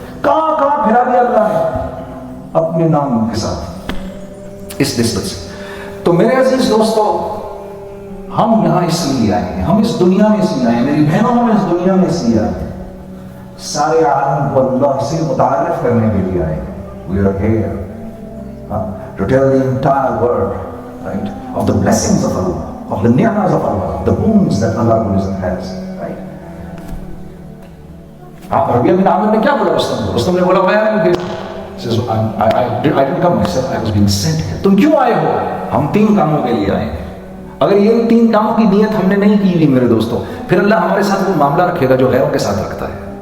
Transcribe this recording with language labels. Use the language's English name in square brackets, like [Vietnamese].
[Urdu] کہاں پھرا دیا اللہ نے اپنے نام کے ساتھ اس نسبت سے. تو میرے عزیز دوستو, ہم یہاں اس لیے آئے ہیں, ہم اس دنیا میں اس لیے آئے ہیں, میری بہنوں ہم اس دنیا میں اس لیے آئے ہیں, سارے عالم کو اللہ سے متعارف کرنے کے لیے آئے ہیں. [English] We are here to tell the entire world, right, of the blessings of Allah, of the ni'mas of Allah, the boons that Allah has, right. [Urdu] آپ ربیہ بن عامر نے کیا بولا رستم کو؟ رستم نے بولا میں [English] I didn't come myself, I was being sent here. [Urdu] تم کیوں آئے ہو؟ ہم 3 کاموں کے لیے آئے ہیں. اگر یہ 3 کاموں کی نیت ہم نے نہیں کی ہوئی میرے دوستوں, پھر اللہ ہمارے ساتھ وہ معاملہ رکھے گا جو غیروں کے ساتھ رکھتا ہے.